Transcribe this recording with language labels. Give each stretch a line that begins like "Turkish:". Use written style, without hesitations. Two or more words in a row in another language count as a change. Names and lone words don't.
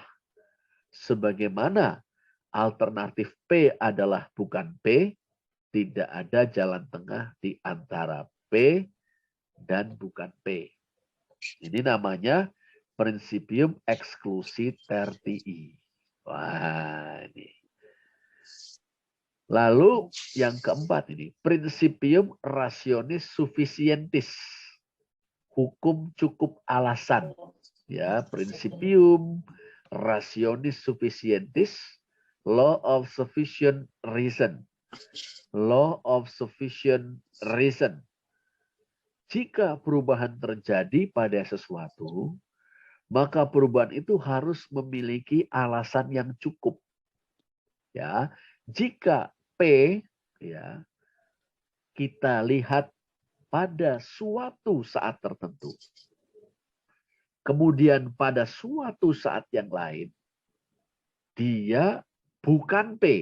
Indonesian: Sebagaimana alternatif P adalah bukan P, tidak ada jalan tengah di antara P dan bukan P. Ini namanya
Latin: prinsipium exclusitertii.
Indonesian: Wah, ini. Lalu yang keempat ini,
Latin: prinsipium rationis sufficientis.
Indonesian: Hukum cukup alasan. Ya,
Latin: prinsipium rationis sufficientis,
English: law of sufficient reason. Law of sufficient reason.
Indonesian: Jika perubahan terjadi pada sesuatu, maka perubahan itu harus memiliki alasan yang cukup. Ya, jika P, ya, kita lihat pada suatu saat tertentu, kemudian pada suatu saat yang lain, dia bukan P.